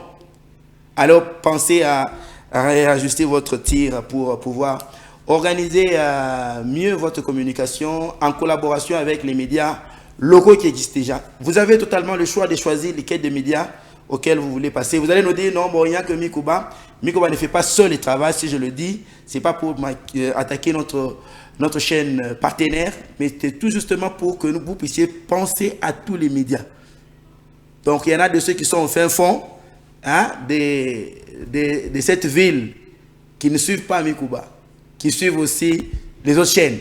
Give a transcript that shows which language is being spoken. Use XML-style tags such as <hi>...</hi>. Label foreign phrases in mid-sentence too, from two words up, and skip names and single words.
<fr>Alors pensez à réajuster votre tir pour pouvoir organiser mieux votre communication en collaboration avec les médias locaux qui existent déjà. Vous avez totalement le choix de choisir lesquels des médias auxquels vous voulez passer. Vous allez nous dire, non, bon, il n'y a que Mikuba. Mikuba ne fait pas seul le travail, si je le dis. Ce n'est pas pour attaquer notre chaîne partenaire, mais c'est tout justement pour que vous puissiez penser à tous les médias. Donc, il y en a de ceux qui sont au fin fond de cette ville qui ne suivent pas Mikuba, qui suivent aussi les autres chaînes.</fr>